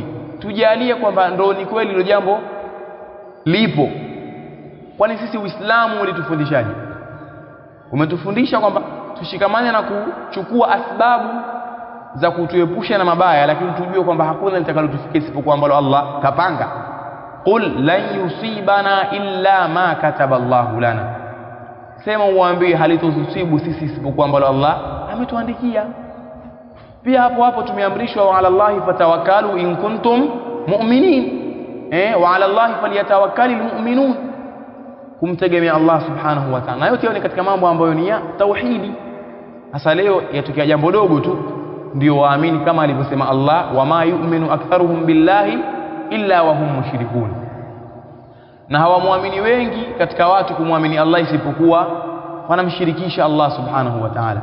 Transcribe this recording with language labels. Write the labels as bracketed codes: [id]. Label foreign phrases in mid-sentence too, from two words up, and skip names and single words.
[sw] Tujalie kwamba ndo ni kweli hilo jambo lipo, kwani sisi Uislamu ulitufundishaje? Umetufundisha kwamba tushikamane na kuchukua asbabu za kutuepusha na mabaya, lakini tujue kwamba hakuna litakalotufikia isipokuwa ambalo Allah kapanga. [ar] قل لن يصيبنا إلا ما كتب الله لنا, [sw] sema uambie halitusibu sisi isipokuwa ambalo Allah ametuandikia. Pia hapo tumeamrishwa [ar] وعلى الله فتوكلوا إن كنتم مؤمنين وعلى الله فليتوكل المؤمنون, [sw] kumtegemea Allah [ar] سبحانه وتعالى. [sw] Na yote ni katika mambo ambayo ni ya tauhidi. Hasa leo yatokea jambo dogo tu ndio waamini, kama alivyosema Allah, [ar] وما يؤمن أكثرهم بالله إلا وهم مشركون, [sw] na hawamwamini wengi katika watu kumwamini Allah isipokuwa wanamshirikisha Allah [ar] سبحانه وتعالى.